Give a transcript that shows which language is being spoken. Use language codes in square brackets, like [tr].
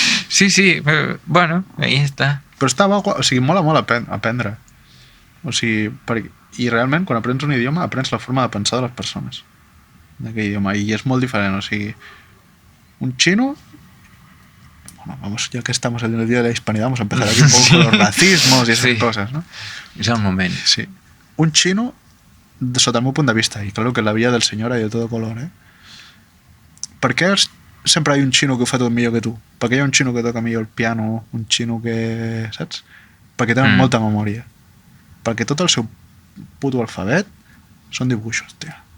[ca] Sí, bueno, ahí està. Però està bo, o sigui, mola molt aprendre. O sigui, i realment, quan aprens un idioma, aprens la forma de pensar de les persones d'aquell idioma. I és molt diferent, o sigui, un xino... [es] Bueno, ya que estamos en el día de la hispanidad, vamos a empezar aquí un poco con los racismos y esas cosas, ¿no? [ca] És el moment. Sí. Un xino, sota el meu punt de vista, i claro que la vida del senyor [es] hay de todo color, [ca] ¿per què sempre hi ha un xino que ho fa tot millor que tu? Per què hi ha un xino que toca millor el piano, un xino que... saps? Perquè tenen molta memòria. Perquè tot el seu puto alfabet són dibuixos, tio.